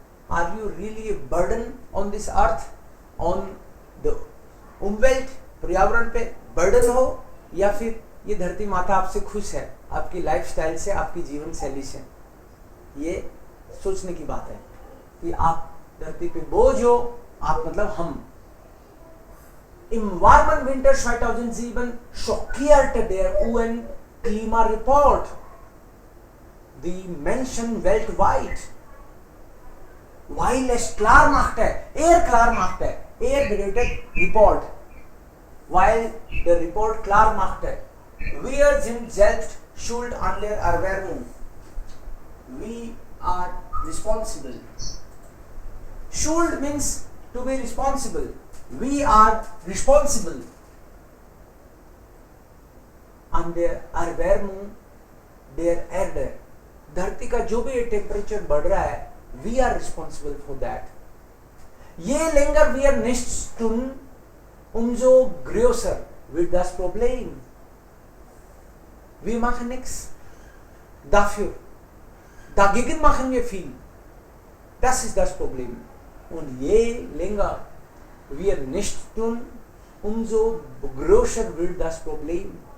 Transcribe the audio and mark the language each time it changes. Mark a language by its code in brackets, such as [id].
[en] Are you really a burden on this earth, on the [hi] umwelt, पर्यावरण पे burden हो, या फिर ये धरती माता आपसे खुश है, आपकी लाइफस्टाइल से, आपकी जीवन शैली से? ये सोचने की बात है कि आप धरती पे बोझ हो, आप मतलब हम. [de] Im warmen Winter 2007 schockierte der UN-Klimareport die Menschen weltweit. Weil es klar machte, er-related report, weil der Report klar machte, wir sind selbst schuld an der Erwärmung. [en] We are responsible. Schuld means to be responsible. We are responsible [de] an der Erwärmung der Erde. [hi] धरती का जो भी temperature बढ़ रहा है, [en] we are responsible for that. [de] Je länger wir nichts tun, umso größer wird das Problem. Wir machen nichts dafür. Dagegen machen wir viel. Das ist das Problem. Und je länger wir nichts tun, umso größer wird das Problem.